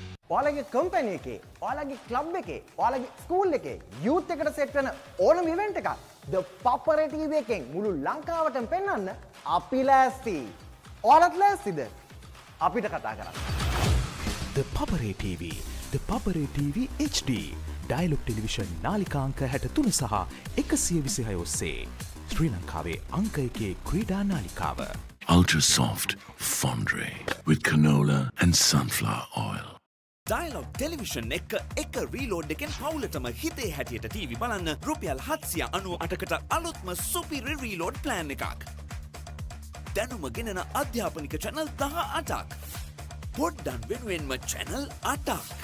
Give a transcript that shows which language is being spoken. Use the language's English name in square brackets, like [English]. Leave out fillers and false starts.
[Sinhala] ඔයාලගේ කම්පැනි එකේ, ඔයාලගේ ක්ලබ් එකේ, ඔයාලගේ ස්කූල් එකේ යූත් එකට සෙට් වෙන ඕනම ඉවෙන්ට් එකක් The Papare TV එකෙන් මුළු ලංකාවටම පෙන්වන්න අපි ලෑස්ති. ඔයාලත් ලෑස්තිද? අපිට කතා කරන්න. ThePapare TV, ThePapare TV HD, Dialog Television නාලිකාංක 63 සහ 126 ඔස්සේ ශ්‍රී ලංකාවේ අංක 1 ක්‍රීඩා නාලිකාව. [English] ultra soft fondue with canola and sunflower oil. [Sinhala] Dialog Television එක reload එකෙන් පවුලටම හිතේ හැටියට TV බලන්න රුපියල් 798කට අලුත්ම සුපිරි reload plan එකක්. දැනුම ගෙනන අධ්‍යාපනික channel 18ක්. පොඩ්ඩන් වෙනුවෙන්ම channel 8ක්.